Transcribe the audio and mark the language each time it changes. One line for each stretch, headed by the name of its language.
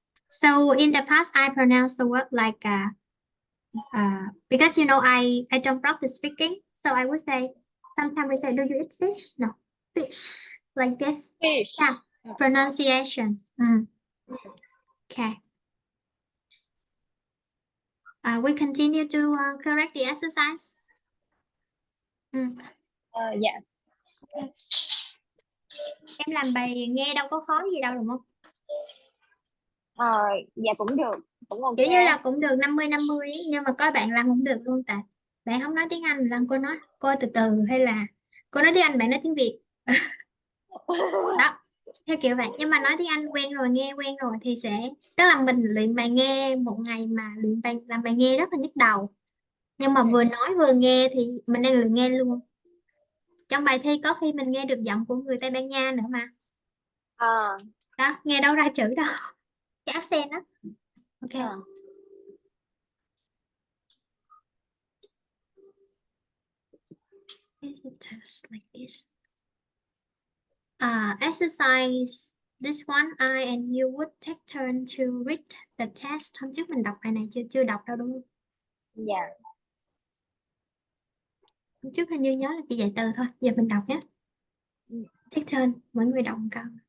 English: So in the past, I pronounced the word like because you know I don't practice speaking, so I would say sometimes we say, "Do you eat fish?" No, fish like this. Fish. Yeah, pronunciation. Okay. We continue to correct the exercise. Yes.
Vietnamese: Em làm bài nghe đâu có khó gì đâu đúng không? Dạ cũng được, cũng ok. Kiểu như là cũng được 50-50 ấy, nhưng mà có bạn làm không được luôn tại bạn không nói tiếng Anh, làm cô nói cô từ từ, hay là cô nói tiếng Anh bạn nói tiếng Việt. Đó, theo kiểu vậy. Nhưng mà nói tiếng Anh quen rồi, nghe quen rồi thì sẽ, tức là mình luyện bài nghe một ngày mà luyện bài làm bài nghe rất là nhức đầu, nhưng mà vừa nói vừa nghe thì mình đang luyện nghe luôn. Trong bài thi có khi mình nghe được giọng của người Tây Ban Nha nữa mà. Đó, nghe đâu ra chữ đâu. Cái accent đó. Ok.
English: Is a test like this. Exercise This one, I and you would take turn to read the text.
Vietnamese: Hôm trước mình đọc bài này chưa đọc đâu đúng không?
English: Yeah.
Vietnamese: Hôm trước hình như nhớ là chỉ dạy từ thôi. Giờ mình đọc nhé. Take turn, mỗi người đọc một câu.